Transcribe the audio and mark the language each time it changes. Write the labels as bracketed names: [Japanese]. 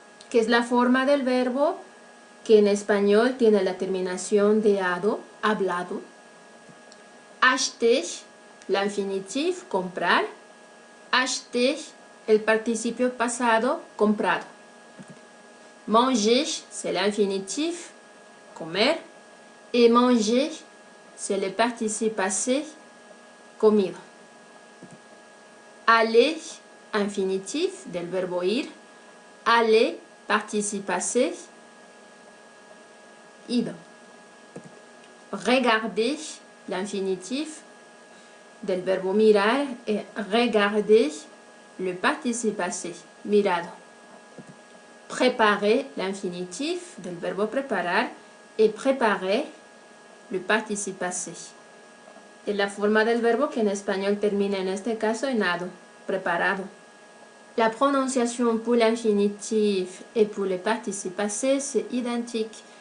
[Spanish] Que es la forma del verbo que en español tiene la terminación de ado, hablado. [French] Acheter, l'infinitif, [Spanish] comprar. Acheter, el participio pasado, comprado. [French] Manger, c'est l'infinitif, comer. Et manger, c'est le participe passé, comido. Aller, infinitif, [Spanish] del verbo ir. [French] Aller, participe passé, ido. Regarder, l'infinitif, [Spanish] del verbo mirar, [French] et regarder, le participe passé, mirado. Préparer, l'infinitif, [Spanish] del verbo preparar, [French] et préparer, le participe passé. [Spanish] Es la forma del verbo que en español termina en este caso en ado, preparado. [French] La prononciation pour l'infinitif et pour le participe passé, c'est identique.